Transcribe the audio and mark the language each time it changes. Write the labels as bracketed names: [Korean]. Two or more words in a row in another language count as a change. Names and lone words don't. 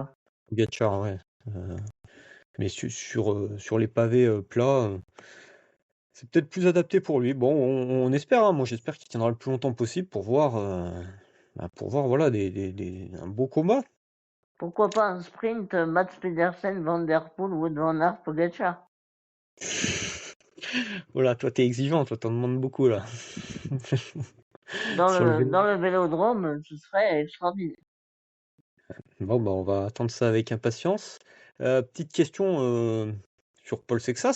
[French] Pogačar, ouais, mais sur les pavés, plats, c'est peut-être plus adapté pour lui. Bon, on espère, hein. Moi, j'espère qu'il tiendra le plus longtemps possible pour voir voilà, un beau combat. Pourquoi pas un sprint Mats Pedersen, Van Der Poel, Wout van Aert, Pogacar Voilà, toi, t'es exigeant, toi, t'en demandes beaucoup, là. Sur le vélo. dans le vélodrome, ce serait extraordinaire. Bon, bah, on va attendre ça avec impatience. Petite question sur Paul Sexas.